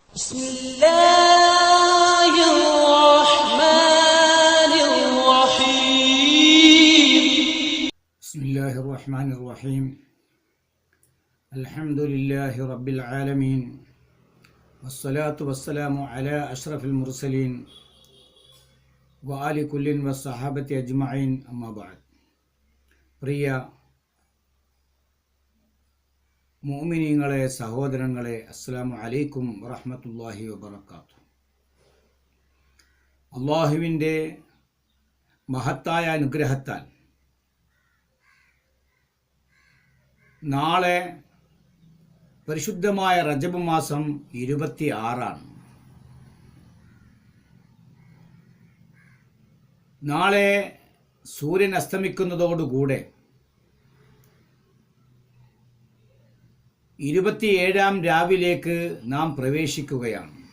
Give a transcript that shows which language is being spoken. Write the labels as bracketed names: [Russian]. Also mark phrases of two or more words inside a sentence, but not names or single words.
[Arabic] بسم الله الرحمن الرحيم بسم الله الرحمن الرحيم الحمد لله رب العالمين والصلاة والسلام على أشرف المرسلين وآل كل والصحابة أجمعين أما بعد [Malayalam] പ്രിയ മുഅ്മിനീങ്ങളെ സഹോദരങ്ങളെ [Arabic] السلام عليكم ورحمة الله وبركاته. [Malayalam] അല്ലാഹുവിൻ്റെ മഹത്തായ അനുഗ്രഹത്താൽ നാളെ പരിശുദ്ധമായ റജബ് മാസം 26 നാളെ സൂര്യൻ അസ്തമിക്കുന്നതോടുകൂടെ 27ാം രാവിലേക്ക് നാം പ്രവേശിക്കുകയാണ്.